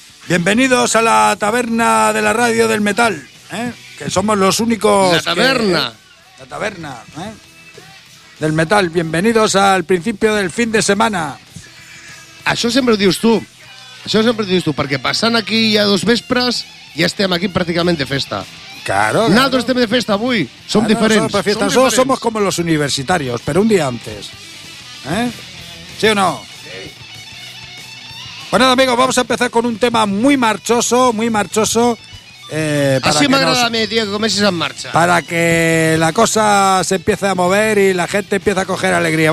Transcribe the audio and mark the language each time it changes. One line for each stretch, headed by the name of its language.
Spanish: Bienvenidos a la taberna de la radio del metal, que somos los únicos. La taberna. La taberna, del metal. Bienvenidos al principio del fin de semana.
Catalan: Això sempre ho dius tu. Això sempre ho dius tu, perquè passant aquí ja dos vespres, ja estem aquí pràcticament de festa.
Spanish: Claro.
Catalan: Nosaltres estem de festa avui. Som diferents. Som diferents.
Spanish: Nosotros somos como los universitarios, pero un día antes. ¿Sí o no? Bueno, amigos, vamos a empezar con un tema muy marchoso, para así que me agrada a mí, tío, que comiences en marcha. Para que la cosa se empiece a mover y la gente empiece a coger alegría.